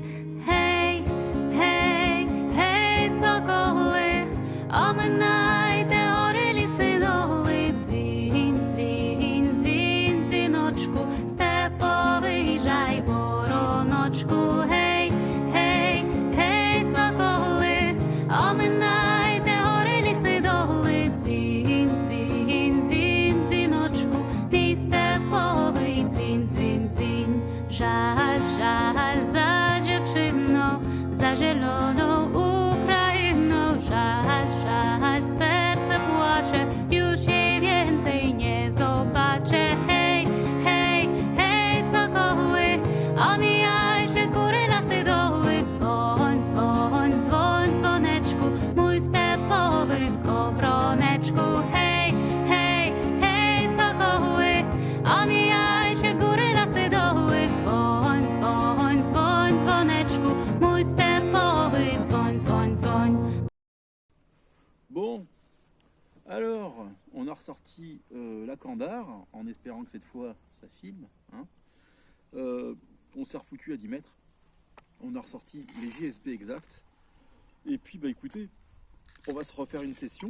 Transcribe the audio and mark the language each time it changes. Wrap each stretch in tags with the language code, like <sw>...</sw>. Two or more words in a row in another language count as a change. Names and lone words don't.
<uk>Гей, гей, гей, соколи, оминайте гори, ліси, доли, дзвінь, дзвінь, дзвінь, дзвіночку, виїжджай, вороночку, гей, гей, гей, соколи, оминайте гори, ліси, доли, дзвінь, дзвінь, дзвінь, дзвіночку, мій степовий дзвінь, дзвінь, дзвінь. Жаль, жаль за дівчину, за зелену Україну, жаль, жаль, серце плаче,</uk> <pl>już jej więcej nie zobaczę. Omijajcie góry, lasy, doły, dzwoń, dzwoń, dzwoń, dzwoneczku, mój stepowy skowroneczku. Hej, hej, hej, sokoły, omijajcie góry, lasy, doły, dzwoń, dzwoń, dzwoń, dzwoneczku, mój stepowy dzwoń, dzwoń, dzwoń.</pl> <fr>Bon, alors, on a ressorti la Kandar, en espérant que cette fois ça filme. Hein. On s'est refoutu à 10 mètres. On a ressorti les JSB exacts. Et puis, bah écoutez, on va se refaire une session.</fr>